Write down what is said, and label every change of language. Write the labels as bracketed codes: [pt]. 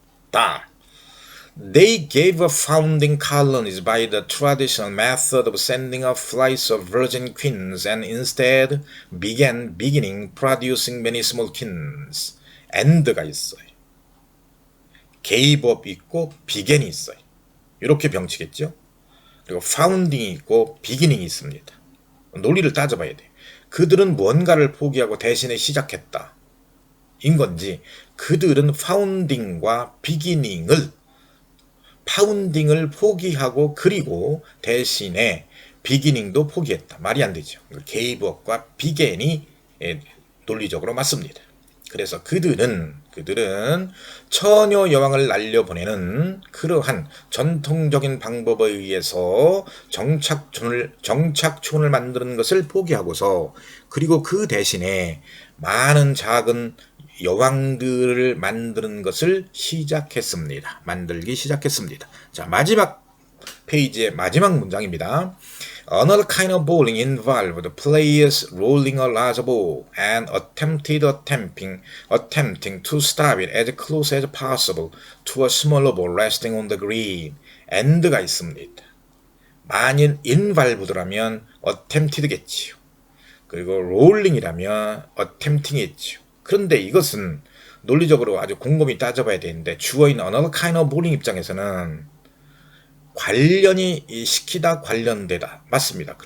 [en] 다음, They gave up founding colonies by the traditional method of sending up flights of virgin queens and instead beginning producing many small queens. [ko] and가 있어요. gave up 있고 began이 있어요. 이렇게 병치겠죠. 그리고 founding이 있고 beginning이 있습니다. 논리를 따져봐야 돼요. 그들은 무언가를 포기하고 대신에 시작했다 인 건지, 그들은 파운딩과 파운딩을 포기하고 그리고 대신에 비기닝도 포기했다. 말이 안 되죠. gave up과 began이 논리적으로 맞습니다. 그래서 그들은 처녀 여왕을 날려보내는 그러한 전통적인 방법에 의해서 정착촌을 만드는 것을 포기하고서, 그리고 그 대신에 많은 작은 여왕들을 만드는 것을 만들기 시작했습니다. 자, 마지막 페이지의 마지막 문장입니다. [en] Another kind of bowling involved players rolling a large ball and attempting to stop it as close as possible to a smaller ball resting on the green. [ko] and가 있습니다. 만일 involved라면 attempted겠지요. 그리고 rolling이라면 attempting이겠지요. 그런데 이것은 논리적으로 아주 곰곰이 따져봐야 되는데, 주어인 [en] another kind of bowling [ko] 입장에서는 관련이 시키다, 관련되다 맞습니다.